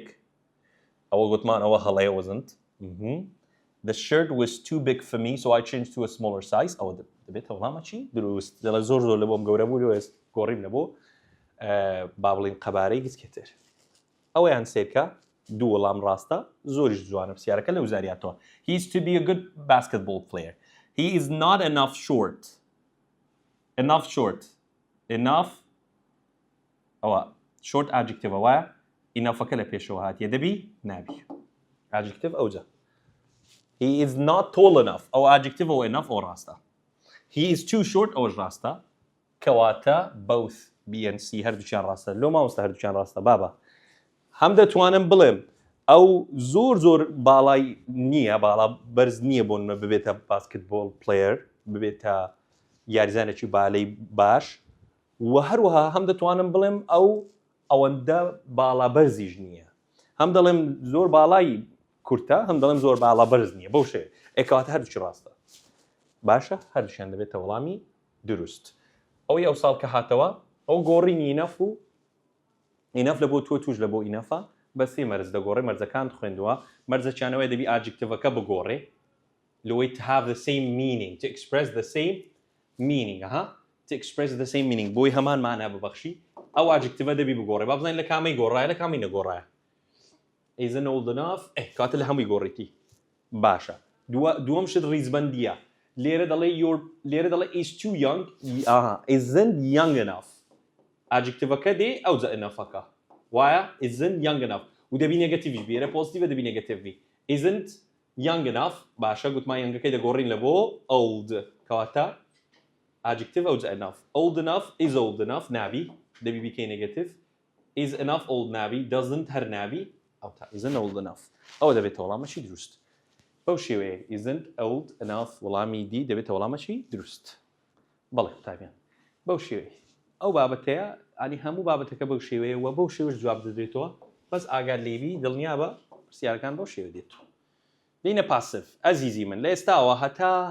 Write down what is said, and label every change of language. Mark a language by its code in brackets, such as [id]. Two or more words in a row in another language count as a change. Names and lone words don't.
[ckb] ئەوە گوتمان ئەوە هەڵەیە [en] wasn't the shirt was too big for me so I changed to a smaller size [ckb] ئەوە دەبێتە وەڵامە چی دروست دەڵێ زۆر لە بۆم گەورە بوو لەوێ گۆڕیم لە بۆ با بڵین قەبارەی گچکێتر ئەوەیان سێرکە دوو وەڵام ڕاستە زۆریش جوانە پرسیارەکە لە وزاریاتەوە [en] he is to be a good basketball player he is not enough short [ckb] ئەوە [en] short adjective [ckb] وایە ئینەفەکە لە پێشەوە هاتیە دەبی نابی adjective ئەوجە [en] he is not tall enough [ckb] ئەو adjective ئەوە enough ئەو ڕاستە [en] he is too short [ckb] ئەوەش ڕاستە کەواتە [en] both B and C [ckb] هەردووچیان ڕاستە لۆ مامۆستا هەردووچیان ڕاستە بابە هەم دەتوانم بڵێم ئەو زۆر باڵای نییە باڵا بەرز نییە بۆ نمە ببێتە [en] basketball player [ckb] ببێتە یاریزانێکی بالەی باش و هەروەها هەم دەتوانم بڵێم ئەوەندە باڵا بەرزیش نییە هەم دەڵێم زۆر باڵای کورتە هەم دەڵێم زۆر باڵا بەرز نییە بەو شێ ئێکەواتە هەردووچی ڕاستە باشە هەردووشیان دەبێتە وەڵامی دروست ئەوەی ئەو ساڵ کە هاتەوە ئەو گۆڕینی ئینەف و ئینەف لە بۆ تۆ توش لە بۆ ئینەفە بە سێ مەرز دەگۆڕێ مەرزەکان خوێندووە مەرزەکیانەوەی دەبی ئاجکتیڤەکە بگۆڕێ لەوەی [en] to have the same meaning to express the same meaning to express the same [ckb] meaning بۆی هەمان مانە ببەخشی ئەو ئاجکتیڤە دەبی بگۆڕێ با بزانین لە کامی گۆڕایە لە کامی نەگۆڕایە [en] isn't old enough [ckb] کاتە لە هەمووی گۆڕیتی باشە دووەم شت ڕیزبەندیە لێرە دەڵێ [en] is too young isn't young enough [ckb] ئاجکتیڤەکە دێ ئەوجە ئینەفەکە وایە isn't [en] young enough [ckb] و دەبی نێگەتیڤیش بێرە پۆزیتیڤە دەبی نێگەتیڤی [en] isn't young enough [ckb] باشە گوتمان یەنگەکەی دەگۆڕین لە بۆ old کەواتە ئاجکتیڤ ئەوجە [en] enough old enough is old enough [ckb] نابی دەبی بیکەی نێگەتیڤ [en] is enough old [ckb] نابی doesn't هەر نابی ئەو تا [en] isn't old enough [ckb] ئەوە دەبێتە وەڵامەشی دروست بەو شێوەیە [en] isn't old enough [ckb] وەڵامی دی دەبێتە وەڵامەشی دروست بەڵێ تاویان بەو شێوەیە ئەو بابەتەیە ئانی هەموو بابەتەکە بەو شێوەیە و بەو شێوەش جواب دەدرێتەوە بەس ئاگار لێبی دڵنیا بە پرسیارەکان بەو شێوە دێتەوە دینە پاسف ئەزیزی من لە ئێستاوە هەتا